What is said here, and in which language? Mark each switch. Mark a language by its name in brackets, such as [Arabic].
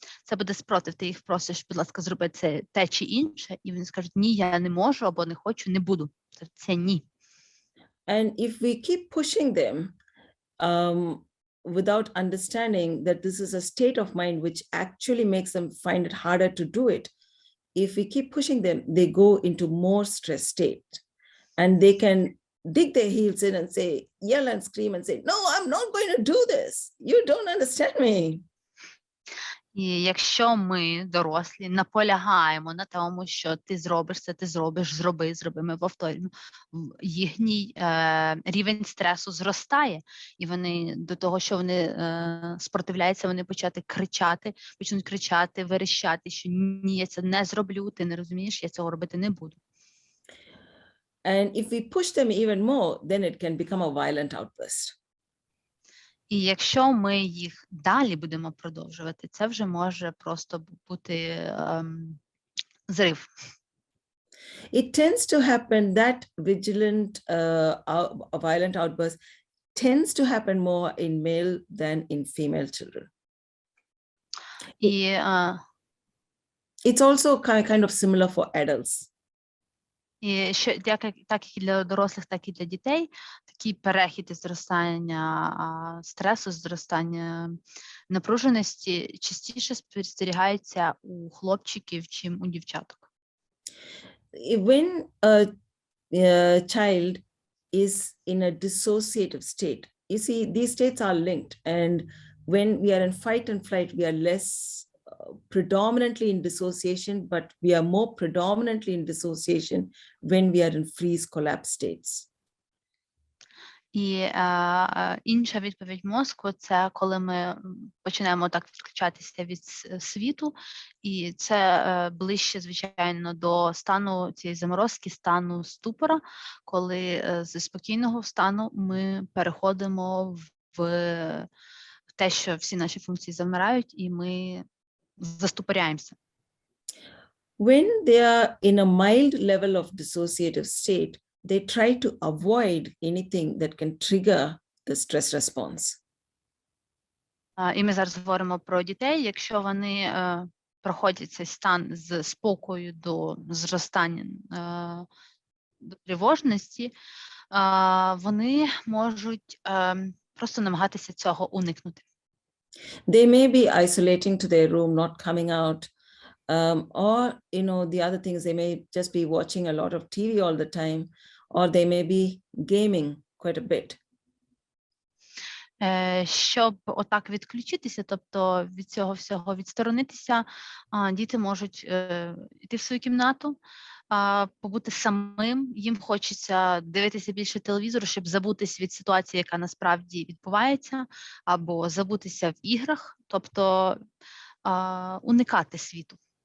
[Ukrainian] Це буде спротив, ти їх просиш, будь ласка, зроби це те чи інше, і вони скажуть, ні, я не можу, або не хочу, не буду. Це ні. [English] And if we keep pushing them without understanding that this is a state of mind which actually makes them find it harder to do it, if we keep pushing them, they go into more stress state. And they can dig their heels in and say, yell and scream and say, no, I'm not going to do this. You don't understand me. [Ukrainian] І якщо ми, дорослі, наполягаємо на тому, що ти зробиш це, ти зробиш, зроби, ми повторюємо, їхній рівень стресу зростає, і вони до того, що вони спротивляються, вони почнуть кричати, верещати, що ні, я це не зроблю, ти не розумієш, я цього робити не буду. [English] And if we push them even more, then it can become a violent outburst. [Ukrainian] І якщо ми їх далі будемо продовжувати, це вже може просто бути зрив. [English] It tends to happen, that vigilant, violent outburst tends to happen more in male than in female children. [Ukrainian] І [English] It's also kind of similar for adults. [Ukrainian] І що так як і для дорослих, так і для дітей, такий перехід із зростання стресу, зростання напруженості частіше спостерігається у хлопчиків, чим у дівчаток. [English] When a child is in a dissociative state, you see, these states are linked. And when we are in fight and flight, we are less predominantly in dissociation, but we are more predominantly in dissociation when we are in freeze collapse states. [Ukrainian] І інша відповідь мозку – це коли ми починаємо так відключатися від світу, і це ближче, звичайно, до стану цієї заморозки, стану ступора, коли зі спокійного стану ми переходимо в те, що всі наші функції завмирають, і ми заступоряємося. [English] When they are in a mild level of dissociative state, they try to avoid anything that can trigger the stress response. [Ukrainian] І ми зараз говоримо про дітей. Якщо вони проходять цей стан з спокою до зростання, до тривожності, вони можуть просто намагатися цього уникнути. [English] They may be isolating to their room, not coming out, or, the other things, they may just be watching a lot of TV all the time, or they may be gaming quite a bit. [Ukrainian] Щоб отак відключитися, тобто від цього всього відсторонитися, діти можуть йти в свою кімнату, побути самим, їм хочеться дивитися більше телевізору, щоб забутись від ситуації, яка насправді відбувається, або забутися в іграх, тобто уникати світу.